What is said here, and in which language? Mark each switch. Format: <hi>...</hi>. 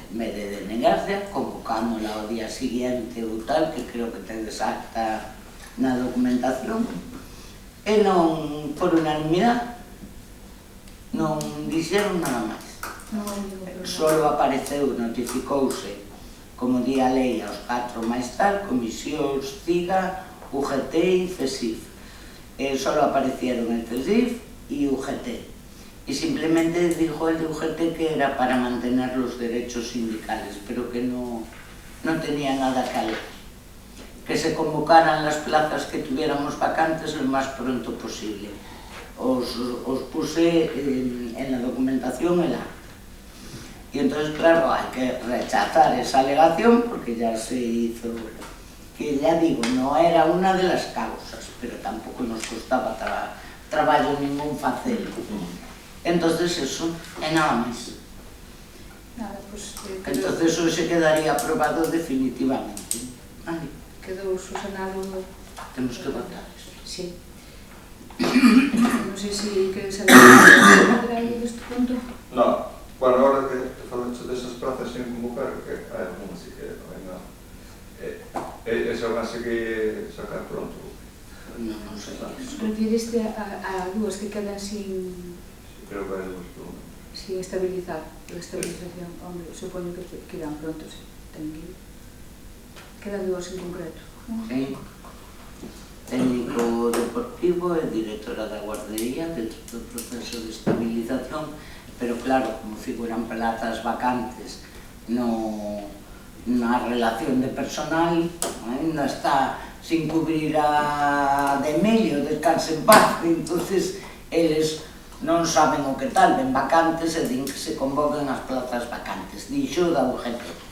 <gl>En vez de denegarse, convocámola ao día siguiente ou tal, que creo que tedes acta na documentación, e non, por unanimidade, non dixeron nada máis. Solo apareceu, notificouse, como di a lei, aos 4 máis tal, comisións CIGA, UGT e CESIF.</gl> <es>Solo aparecieron el CESIF e UGT. Y simplemente dijo el de UGT que era para mantener los derechos sindicales, pero que no tenía nada que alegar. Que se convocaran las plazas que tuviéramos vacantes lo más pronto posible. Os puse en la documentación el acta. Y entonces, claro, hay que rechazar esa alegación porque ya se hizo, que ya digo, no era una de las causas, pero tampoco nos costaba trabajo ningún facelo.</es> <gl>Entonces eso, é nada máis.</gl> <es>Nada, pues, Entonces eso se quedaría aprobado definitivamente. Vale,</es> <gl>quedou subsanado. temos que votar eso. Sí. Non sei se queres saber algo deste punto. No, bueno, ahora que falaste desas plazas sin convocar, que hai algún así que non hai nada. Esa base que sacar pronto. Non sei. Refiriste a dúas que quedan sin Creo que hai dúas pronto. estabilizar. A estabilización, hombre, supoño que irán pronto, sí. Ten que ir. Quedan dúas en concreto. Sí. Técnico deportivo e directora da guardería dentro do proceso de estabilización, pero claro, como figuran plazas vacantes na relación de personal, ainda está sin cubrir a de medio, descanse en paz, entonces eles non saben o que tal, ven vacantes e din que se convoquen as plazas vacantes, dixo da UGT.</gl>